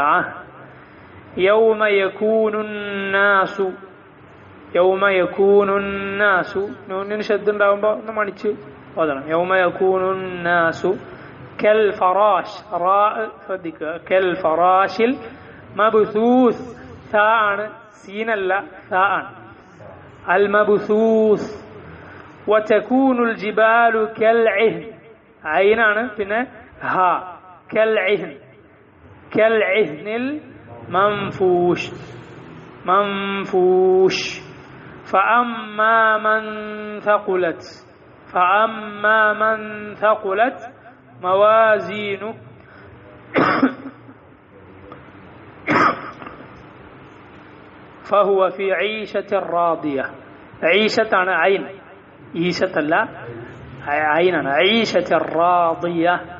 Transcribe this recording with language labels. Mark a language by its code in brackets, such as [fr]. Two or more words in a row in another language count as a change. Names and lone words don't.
[ar] يوم يكون الناس، يوم يكون الناس, [ml] നൂനിന് ശബ്ദം ഉണ്ടാവുമ്പോ ഒന്ന് മണിച്ച് ഓതണം. [ar] يوم يكون الناس كالفراش, [ml] റാ ശ്രദ്ധിക്കുക, [ar] كالفراش المبثوث, [ml] സാ ആണ്, സീനല്ല, സാ ആണ്. [ar] المبثوث وتكون الجبال كالعهن عينان പിന്നെ ها كالعهن كالعهن المنفوش منفوش فأما من ثقلت موازينه فهو في عيشة راضية عيشة أنا عين عيشة لا عين عيشة راضية